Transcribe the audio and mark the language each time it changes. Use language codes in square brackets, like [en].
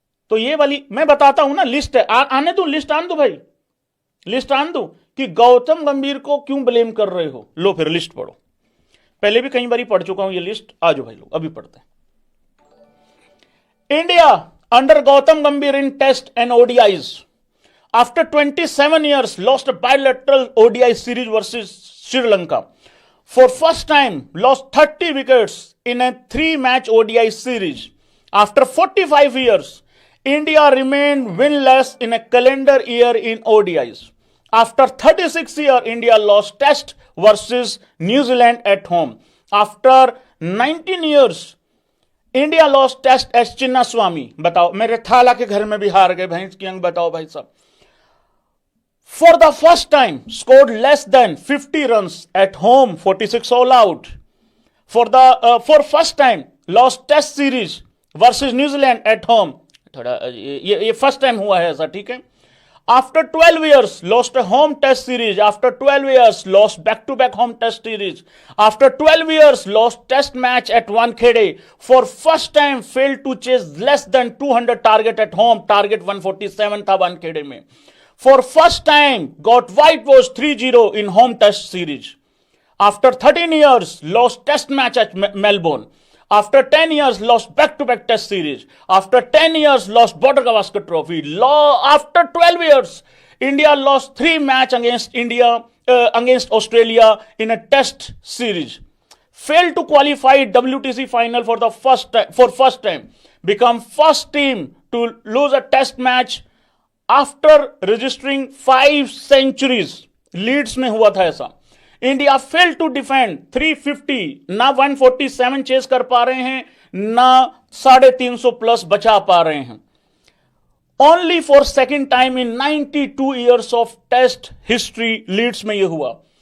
[hi] तो ये वाली मैं बताता हूं ना, लिस्ट है। आने दो, लिस्ट आन दो भाई, लिस्ट आन दो कि गौतम गंभीर को क्यों ब्लेम कर रहे हो। लो फिर लिस्ट पढ़ो। पहले भी कई बार पढ़ चुका हूं ये लिस्ट। आ जाओ भाई लोग, अभी पढ़ते हैं। [en] India under Gautam Gambhir in test and ODIs after 27 years lost a bilateral ODI series versus Sri Lanka. For first time lost 30 wickets in a 3-match ODI series. After 45 years, India remained winless in a calendar year in ODIs. After 36 years, India lost Test versus New Zealand at home. After 19 years, India lost Test as Chinnaswamy. [hi] बताओ, मेरे थाला के घर में भी हार गए भैंस की अंग। बताओ भाई साहब। [en] For the first time, scored less than 50 runs at home, 46 all out. For first time, lost Test series versus New Zealand at home. [hi] थोड़ा ये फर्स्ट टाइम हुआ है ऐसा, ठीक है। [en] After 12 years, lost a home Test series. After 12 years, lost back-to-back home Test series. After 12 years, lost Test match at Wankhede. For first time, failed to chase less than 200 target at home. [hi] Target 147 था Wankhede में. [en] For first time, got whitewashed 3-0 in home Test series. After 13 years, lost Test match at Melbourne. After 10 years, lost back-to-back Test series. After 10 years, lost Border Gavaskar Trophy. After 12 years, India lost 3 match against Australia in a Test series. Failed to qualify WTC final for first time. Become first team to lose a Test match after registering 5 centuries. [hi] Leeds में हुआ था ऐसा। [en] India fail to defend 350, [hi] ना 147 chess कर पा रहे हैं, ना 350 प्लस बचा पा रहे हैं। [en] only for second time in 92 years of test history Leeds [hi] में यह हुआ।